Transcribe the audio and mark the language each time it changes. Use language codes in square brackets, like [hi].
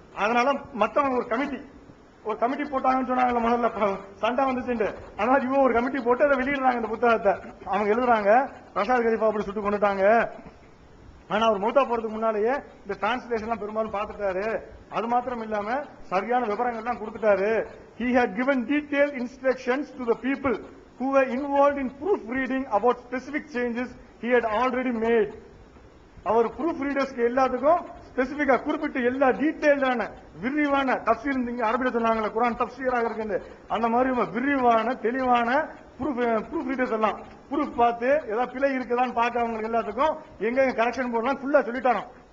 [ta] அதனால மத்தவங்க ஒரு கமிட்டி போட்டாங்கன்னு சொன்னாங்க. முதல்ல சண்டை வந்துச்சு. அதனால இவங்க ஒரு கமிட்டி போட்டு அதை வெளியிடுறாங்க. இந்த புத்தகத்தை அவங்க எழுதுறாங்க, ரஷாத் கலீஃபா அப்படி சுட்டு கொண்டுட்டாங்க. ஆனா அவர் மௌத்தா போறதுக்கு முன்னாலேயே இந்த டிரான்ஸ்லேஷன் பெரும்பாலும் பார்த்துட்டாரு. அது மாத்திரம் இல்லாம சரியான விவரங்கள் எல்லாம் கொடுத்துட்டாரு. [en] He had given detailed instructions to the people who were involved in proofreading about specific changes he had already made. [ta] Our proof ரீடர்ஸ்க்கு எல்லாத்துக்கும் ஸ்பெசிபிக்கா குறிப்பிட்டு எல்லா டீடைல்டான விரிவான தப்சீர், இங்க அரபில சொன்னாங்கல்ல குர்ஆன் தப்சீராக இருக்கு, அந்த மாதிரி விரிவான தெளிவான ப்ரூஃப் ரீடர்ஸ் எல்லாம் ப்ரூஃப் பார்த்து ஏதாவது பிழை இருக்குதான்னு பார்க்க அவங்களுக்கு எல்லாத்துக்கும் எங்க கரெக்ஷன் போடலாம் ஃபுல்லா சொல்லிட்டாராம்.